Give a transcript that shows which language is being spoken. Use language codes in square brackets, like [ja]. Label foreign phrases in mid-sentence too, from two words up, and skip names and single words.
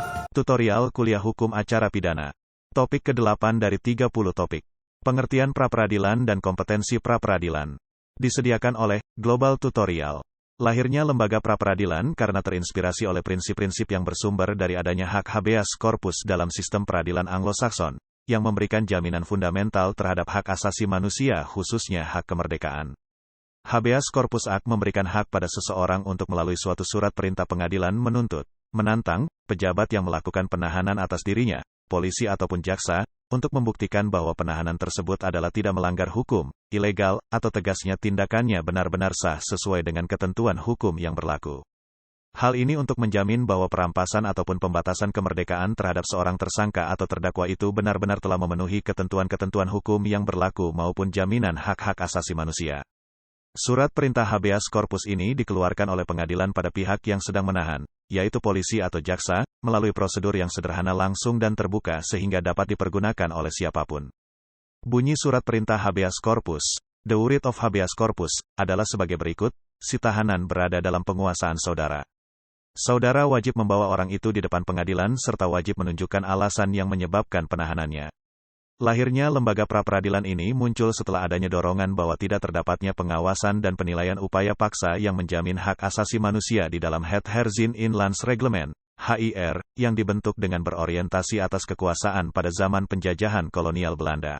[id] Tutorial Kuliah Hukum Acara Pidana. Topik ke-8 dari 30 topik. Pengertian pra-peradilan dan kompetensi pra-peradilan. Disediakan oleh Global Tutorial. Lahirnya lembaga pra-peradilan karena terinspirasi oleh prinsip-prinsip yang bersumber dari adanya hak [la] habeas corpus [id] dalam sistem peradilan Anglo-Saxon, yang memberikan jaminan fundamental terhadap hak asasi manusia khususnya hak kemerdekaan. Habeas Corpus Act memberikan hak pada seseorang untuk melalui suatu surat perintah pengadilan menuntut, menantang, pejabat yang melakukan penahanan atas dirinya, polisi ataupun jaksa, untuk membuktikan bahwa penahanan tersebut adalah tidak melanggar hukum, ilegal, atau tegasnya tindakannya benar-benar sah sesuai dengan ketentuan hukum yang berlaku. Hal ini untuk menjamin bahwa perampasan ataupun pembatasan kemerdekaan terhadap seorang tersangka atau terdakwa itu benar-benar telah memenuhi ketentuan-ketentuan hukum yang berlaku maupun jaminan hak-hak asasi manusia. Surat perintah [la] habeas corpus [id] ini dikeluarkan oleh pengadilan pada pihak yang sedang menahan, yaitu polisi atau jaksa, melalui prosedur yang sederhana langsung dan terbuka sehingga dapat dipergunakan oleh siapapun. Bunyi surat perintah [la] habeas corpus, [en] the writ of [la] habeas corpus, [id] adalah sebagai berikut: si tahanan berada dalam penguasaan saudara. Saudara wajib membawa orang itu di depan pengadilan serta wajib menunjukkan alasan yang menyebabkan penahanannya. Lahirnya lembaga pra-peradilan ini muncul setelah adanya dorongan bahwa tidak terdapatnya pengawasan dan penilaian upaya paksa yang menjamin hak asasi manusia di dalam Het Herzien in Landsreglement, HIR, yang dibentuk dengan berorientasi atas kekuasaan pada zaman penjajahan kolonial Belanda.